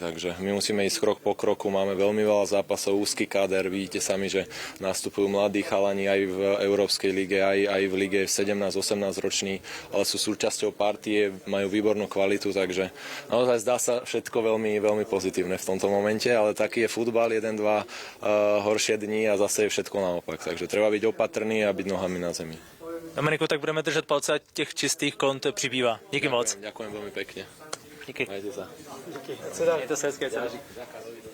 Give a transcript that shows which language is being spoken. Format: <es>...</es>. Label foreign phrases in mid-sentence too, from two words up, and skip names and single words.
<sk>Takže my musíme ísť krok po kroku, máme veľmi veľa zápasov, úzky káder, vidíte sami, že nastupujú mladí chalani aj v Európskej lige, aj v lige 17-18 roční, ale sú súčasťou partie, majú výbornú kvalitu, takže naozaj zdá sa všetko veľmi, veľmi pozitívne v tomto momente, ale taký je futbal, 1-2 horšie dni a zase je všetko naopak, takže treba byť opatrný a byť nohami na zemi.</sk> <cs>Dominiku, tak budeme držet palce, ať těch čistých kont přibývá. Díky moc.</cs> <sk>Ďakujem veľmi pekne.</sk> <cs>Díky.</cs> <sk>Majte sa.</sk> <cs>Díky. Mějte se hezky.</cs>